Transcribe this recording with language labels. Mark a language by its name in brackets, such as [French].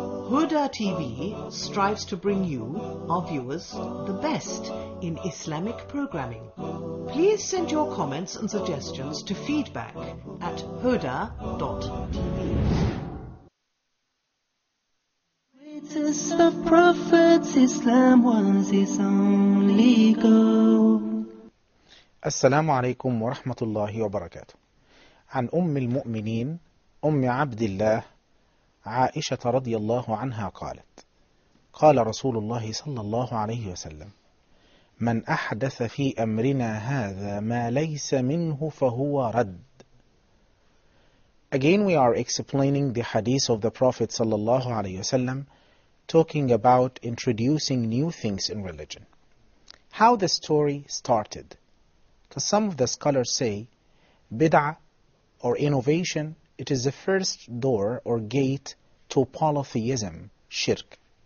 [English] Huda TV strives to bring you, our viewers, the best in Islamic programming. Please send your comments and suggestions to feedback@huda.tv. Greatest of prophets, Islam was his only goal. [Arabic] السلام عليكم ورحمة الله وبركاته. عن أم المؤمنين أم عبد الله عائشة رضي الله عنها قالت: قال رسول الله صلى الله عليه وسلم: من أحدث في أمرنا هذا ما ليس منه فهو رد. [English] Again we are explaining the hadith of the Prophet [Arabic] صلى الله عليه وسلم, [English] talking about introducing new things in religion. How the story started. Because some of the scholars say bid'ah or innovation, it is the first door or gate to polytheism, shirk.